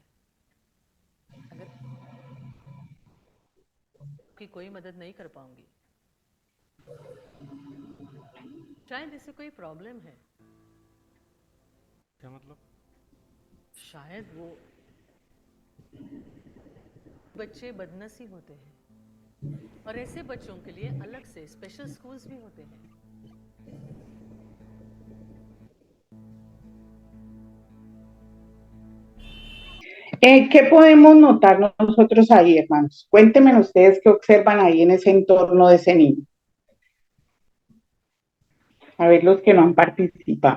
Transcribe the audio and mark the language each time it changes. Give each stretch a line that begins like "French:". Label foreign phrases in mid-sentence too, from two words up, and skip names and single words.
Hindi: अगर की कोई मदद नहीं कर पाऊंगी, शायद इसे कोई प्रॉब्लम है। क्या मतलब? शायद वो बच्चे बदनसीब होते हैं और ऐसे बच्चों के लिए अलग से
English: special schools
Hindi: भी होते हैं।
Spanish: ¿Qué podemos notar nosotros ahí, hermanos? Cuéntenme ustedes qué observan ahí en ese entorno de ese niño. A ver los que no han participado.